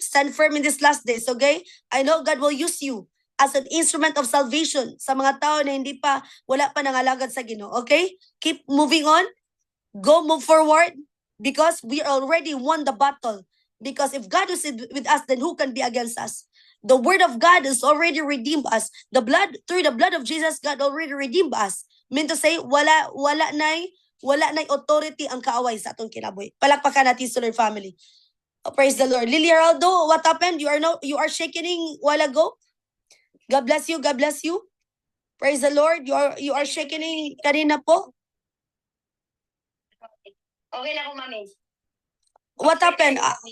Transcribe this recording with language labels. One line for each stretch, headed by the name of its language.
English: Stand firm in these last days, okay? I know God will use you as an instrument of salvation
Cebuano: sa mga tao na wala pa nangalagad sa Ginoo,
English: okay? Keep moving on. Go move forward because we already won the battle. Because if God is with us, then who can be against us? The word of God has already redeemed us. Through the blood of Jesus, God already redeemed us.
Cebuano: Mean to say, wala nay authority ang kaaway sa atong kinabuhi.
Filipino: Palakpakan natin sa Lord family.
English: Oh, praise the Lord. Lily Heraldo, what happened? You are shaking while ago. God bless you. God bless you. Praise the Lord. You are shaking
Filipino: kanina po. Okay na ako, mami.
English: What happened?